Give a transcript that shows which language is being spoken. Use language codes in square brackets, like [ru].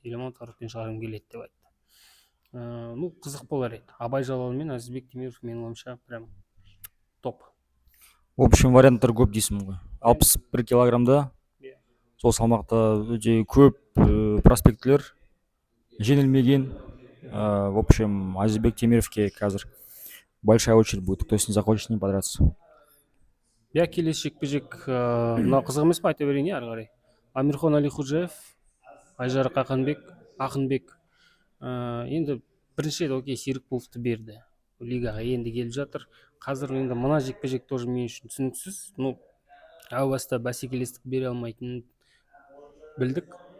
[kk] Еламан Утаровпен шығарым келеді деп айтты. Қызық болар еді. Абай Жалалы мен Азизбек Темиров менің ойымша прям топ. [ru] В общем, [kk] варианттар көп дейсің ғой. 61 килограммда сол салмақта өте көп проспектілер жеңілмеген. [ru] В общем, Азизбек Темировке [kk] қазір [ru] большая очередь будет, кто с ним захочет с ним подраться. [kk] Келесі жекпе-жек мынау қызық емес пе, айта берейін ары қарай. Амирхон Алихуджаев, Айжарық Ақынбек. Енді бірінші рет окей, Серікболовты берді. Лигаға енді келіп жатыр. Қазір енді мына жекпе-жек тоже мен үшін түсініксіз. Әу баста бәсекелестік бере алмайтынын білдік.